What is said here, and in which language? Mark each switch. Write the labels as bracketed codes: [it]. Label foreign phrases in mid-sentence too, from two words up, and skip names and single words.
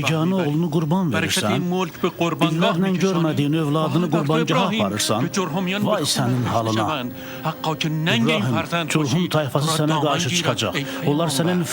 [az] Yeganə [fa] میبری. [az] oğlunu qurban [fa] برکت [az] verirsən. [fa] این ملک به قربانگاه [az] İllərlə [fa] میکشانی. [az] görmədiyin övladını [fa] آه، در تو [az] qurbangaha [fa] ابراهیم [az] aparırsan. [fa] به جرهمیان [az] Vay [fa] به [az] sənin [fa] خون [az] halına. [fa] شوند. حقا که ننگ این [az] İbrahim, [fa] فرزند [az] Culhum [fa] باشی، [az] tayfası [fa] تو را [az] sənə [fa] دامن [az] qarşı [fa] گیرد. [az] çıxacaq. [fa] ای [az] Onlar sənə [fa] پیامبر.